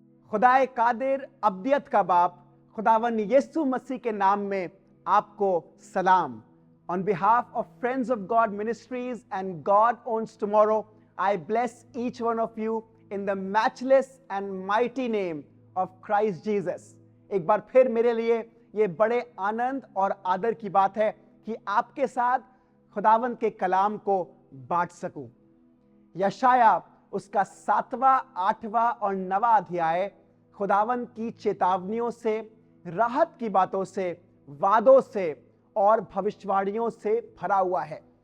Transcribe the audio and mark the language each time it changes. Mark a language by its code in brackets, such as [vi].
[hi] खुदाए कादिर अब्दियत का बाप खुदावन यीशु मसीह के नाम में आपको सलाम। [en] On behalf of Friends of God Ministries and God Owns Tomorrow, I bless each one of you in the matchless and mighty name of Christ Jesus. [hi] एक बार फिर मेरे लिए ये बड़े आनंद और आदर की बात है कि आपके साथ खुदावन के कलाम को बांट सकूं। यशाया उसका 7वां, 8वां और 9वां अध्याय खुदावन की चेतावनियों से, राहत की बातों से, वादों से और भविष्यवाणियों से भरा हुआ है।